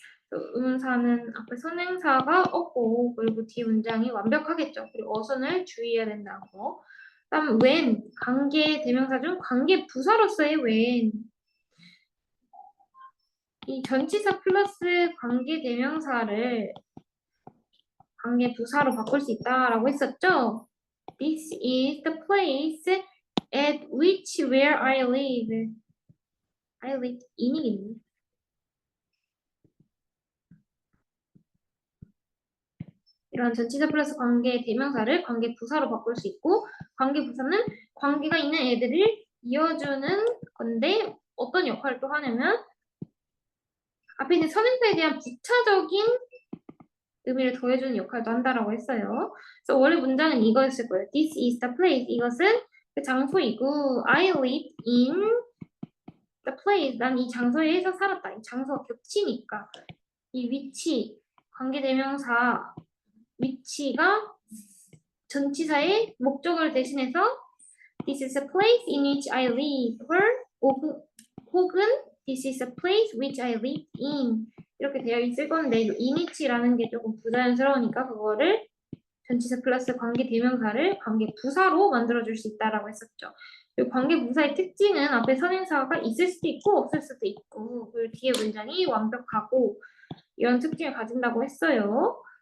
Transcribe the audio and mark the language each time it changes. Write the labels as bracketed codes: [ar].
[ko] 의문사는 앞에 선행사가 없고 그리고 뒤 문장이 완벽하겠죠. 그리고 어순을 주의해야 된다고 다음 when 관계 대명사 중 관계 부사로서의 when 이 전치사 플러스 관계 대명사를 관계 부사로 바꿀 수 있다라고 했었죠. [en] This is the place at which where I live. I live in [ko] 이겠네. 이런 전치사 플러스 관계 대명사를 관계 부사로 바꿀 수 있고 관계 부사는 관계가 있는 애들을 이어주는 건데 어떤 역할을 또 하냐면 앞에 있는 선행사에 대한 부차적인 의미를 더해주는 역할도 한다라고 했어요. 그래서 원래 문장은 이거였을 거예요. [en] This is the place. [ko] 이것은 그 장소이고 [en] I live in the place. [ko] 난 이 장소에서 살았다. 이 장소가 겹치니까 이 위치, 관계대명사 위치가 전치사의 목적어를 대신해서 [en] This is a place in which I live. [ko] 혹은 [en] This is a place which I live in. [ko] 이렇게 되어 있을 건데 in which라는 게 조금 부자연스러우니까 그거를 전치사 플러스 관계 대명사를 관계 부사로 만들어줄 수 있다라고 했었죠. 그리고 관계 부사의 특징은 앞에 선행사가 있을 수도 있고 없을 수도 있고 그리고 뒤에 문장이 완벽하고 이런 특징을 가진다고 했어요.